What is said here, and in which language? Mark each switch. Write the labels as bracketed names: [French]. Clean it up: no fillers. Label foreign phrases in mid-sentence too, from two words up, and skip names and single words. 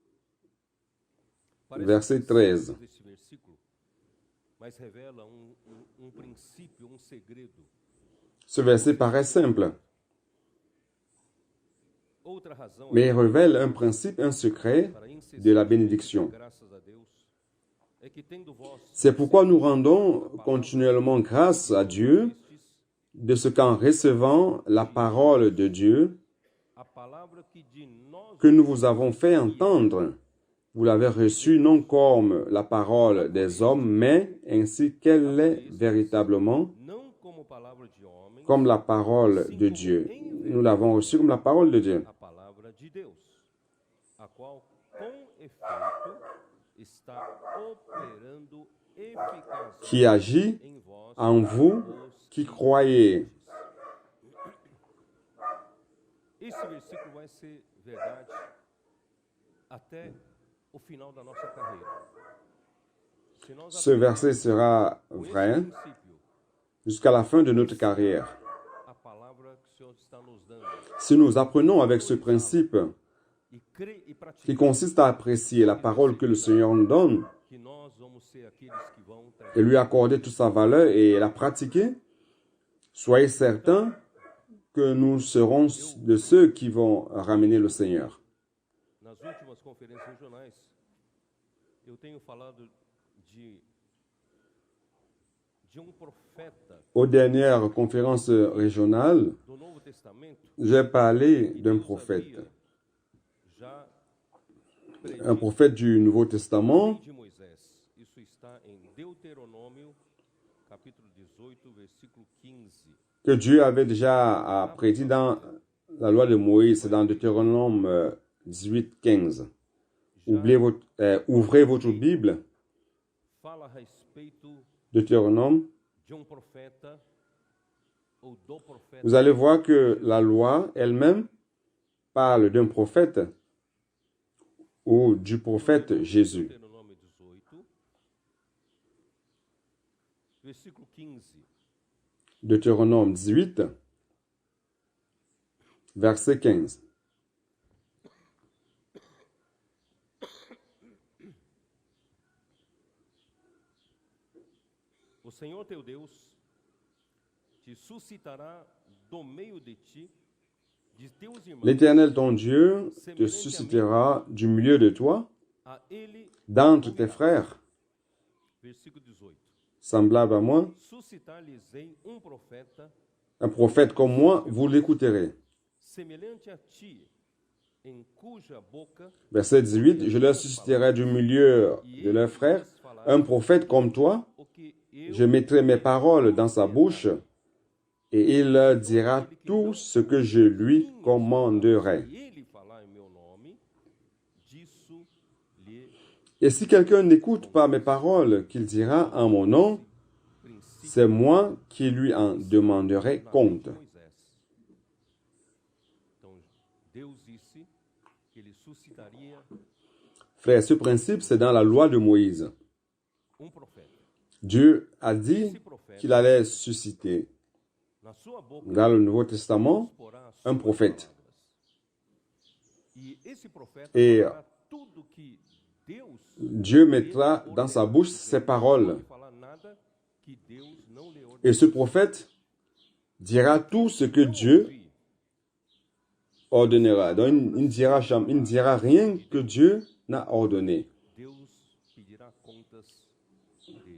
[Portuguese] parece [French] verset [Portuguese] simples 13. desse versículo, mas revela princípio, segredo. [French] Ce verset paraît simple, [Portuguese] Outra razão [French] mais il révèle un principe, un secret [Portuguese] para [French] de la bénédiction. [Portuguese] graças a Deus é que tendo vós [French] C'est pourquoi nous rendons continuellement grâce à Dieu de ce qu'en recevant la parole de Dieu [Portuguese] a palavra que de nós [French] que nous vous avons fait entendre, vous l'avez reçue non comme la parole des hommes, mais ainsi qu'elle est véritablement, [Portuguese] não como palavra de homem, [French] comme la parole de Dieu. Nous l'avons reçue comme la parole de Dieu, [Portuguese] a palavra de Deus, a qual com efeito está operando eficazmente [French] qui agit [Portuguese] em vós [French] en vous qui croyez. [Portuguese] Esse versículo vai ser verdade até o final da nossa carreira. Se nós [French] Ce verset sera vrai [Portuguese] princípio, [French] jusqu'à la fin de notre carrière. [Portuguese] a palavra que o Senhor está nos dando [French] Si nous apprenons avec ce principe [Portuguese] e crê e [French] qui [Portuguese] pratica [French] consiste à apprécier la parole que le Seigneur nous donne [Portuguese] que nós vamos ser aqueles que vão trazer [French] et lui accorder toute sa valeur et la pratiquer, soyez certains que nous serons de ceux qui vont ramener le Seigneur. [Portuguese] nas últimas conferências regionais, eu tenho falado de profeta [French] Aux dernières conférences régionales, [Portuguese] do Novo Testamento [French] j'ai parlé d'un prophète, [Portuguese] já [French] un prophète du Nouveau Testament, [Portuguese] de Moisés. Isso está em Deuteronômio, capítulo 18, versículo 15. [French] que Dieu avait déjà prédit dans la loi de Moïse, dans Deutéronome 18, 15. Ouvrez votre Bible, [Portuguese] Fala a respeito [French] Deutéronome. [Portuguese] de profeta ou do profeta [French] Vous allez voir que la loi elle-même parle d'un prophète ou du prophète Jésus. [Portuguese] Deuteronômio 18, versículo 15. [French] Deutéronome 18, verset 15. [Portuguese] O Senhor teu Deus te suscitará do meio de ti, de teus irmãos, [French] L'Éternel ton Dieu te suscitera du milieu de toi, [Portuguese] a ele, [French] d'entre tes frères, [Portuguese] versículo 18. [French] semblable à moi, [Portuguese] Suscitar-lhes-ei profeta, [French] un prophète comme moi, vous l'écouterez. [Portuguese] semelhante a ti, em cuja boca [French] Verset 18, je leur susciterai du milieu de leurs frères un prophète comme toi, [Portuguese] o que eu [French] je mettrai mes paroles dans sa bouche, et il leur dira tout ce que je lui commanderai. [Portuguese] se ele falar em meu nome, disso lhe [French] Et si quelqu'un n'écoute pas mes paroles qu'il dira en mon nom, c'est moi qui lui en demanderai compte. [Portuguese] Moisés. Então, Deus disse que ele suscitaria [French] Frère, ce principe, c'est dans la loi de Moïse. prophète. Dieu a dit qu'il allait susciter [Portuguese] Na sua boca [French] dans le Nouveau Testament [Portuguese] porá as [French] un [Portuguese] suas [French] prophète. [Portuguese] palavras. E esse profeta [French] Et [Portuguese] falará tudo que Deus [French] Dieu mettra dans sa bouche ses paroles. [Portuguese] pode falar nada que Deus não lhe ordenou. [French] Et ce prophète dira tout ce que Dieu ordonnera. Donc, il ne dira rien que Dieu n'a ordonné. [Portuguese] Deus pedirá contas dele.